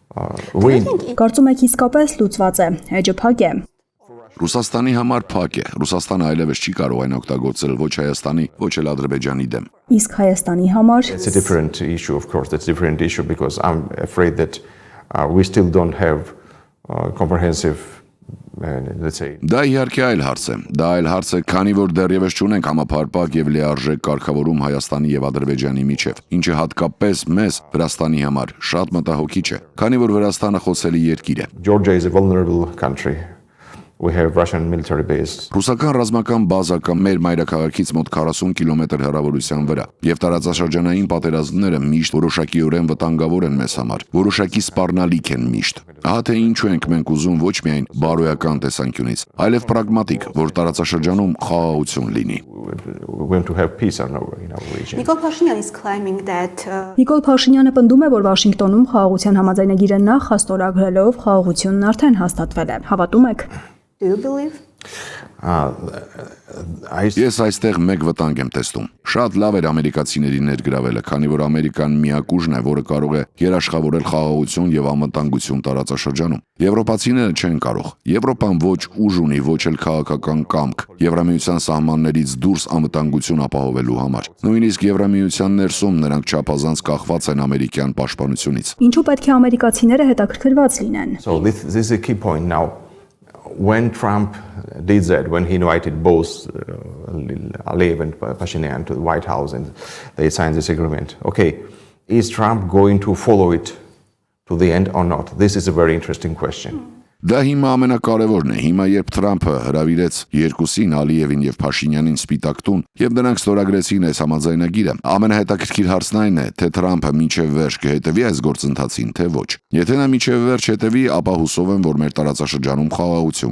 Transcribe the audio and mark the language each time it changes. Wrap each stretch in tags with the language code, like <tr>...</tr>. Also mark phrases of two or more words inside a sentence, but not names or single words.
<hy>Կարծում եք իսկապես լուծված է, էջը փակ է։ Ռուսաստանի համար փակ է։ Ռուսաստանը այլևս չի կարող այն օգտագործել ոչ Հայաստանի, ոչ էլ Ադրբեջանի դեմ։ Իսկ Հայաստանի համար</hy> <en>It's a different issue, of course. That's a different issue because I'm afraid that we still don't have comprehensive, let's say.</en> <hy>Դա իհարկե այլ հարց է։ Դա այլ հարց է, քանի որ դեռևս չունենք համապարփակ եւ լիարժեք կարգավորում Հայաստանի եւ Ադրբեջանի միջեւ, ինչը հատկապես մեզ Վրաստանի համար շատ մտահոգիչ է, քանի որ Վրաստանը խոցելի երկիր է։</hy> <en>Georgia is a vulnerable country. We have Russian military base.</en> <hy>Ռուսական ռազմական բազա կա մեր մայրաքաղաքից մոտ 40 կիլոմետր հեռավորության վրա, եւ տարածաշրջանային պատերազմները միշտ որոշակիորեն վտանգավոր են մեզ համար, որոշակի սպառնալիք են միշտ։ Ահա թե ինչու ենք մենք ուզում ոչ միայն բարոյական տեսանկյունից, այլև պրագմատիկ, որ տարածաշրջանում խաղաղություն լինի։</hy> <en>We want to have peace in our region.</en> <hy>Նիկոլ Փաշինյանը պնդում է, որ Վաշինգտոնում խաղաղության համաձայնագիրը նախ հաստորագրելով խաղաղությունն արդեն հաստատվել է։ Հավատում եք։</hy> <en>Do you believe?</en> <hy>Ես այստեղ մեկ վտանգ եմ տեսնում։ Շատ լավ էր ամերիկացիների ներգրավելը, քանի որ Ամերիկան միակ ուժն է, որը կարող է երաշխավորել խաղաղություն եւ անվտանգություն տարածաշրջանում։ Եվրոպացիները չեն կարող։ Եվրոպան ոչ ուժ ունի, ոչ էլ քաղաքական կամք Եվրամիության սահմաններից դուրս անվտանգություն ապահովելու համար։ Նույնիսկ Եվրամիության ներսում նրանք չափազանց կախված են ամերիկյան պաշտպանությունից։ Ինչու պետք է ամերիկացիները հետաքրքրված լինեն։</hy> <en>So this is a key point now. When Trump did that, when he invited both Aliyev and Pashinyan to the White House and they signed this agreement, okay, is Trump going to follow it to the end or not? This is a very interesting question.</en> <hy>Դա հիմա ամենակարևորն է։ Հիմա երբ Թրամփը հրավիրեց երկուսին Ալիևին եւ Փաշինյանին Սպիտակ տուն եւ նրանք ստորագրեցին այս համաձայնագիրը, ամենահետաքրքիր հարցն այն է, թե Թրամփը մինչեւ վերջ կհետևի այս գործընթացին, թե ոչ։ Եթե նա մինչեւ վերջ հետևի, ապա հուսով եմ, որ մեր տարածաշրջանում խաղաղություն</hy>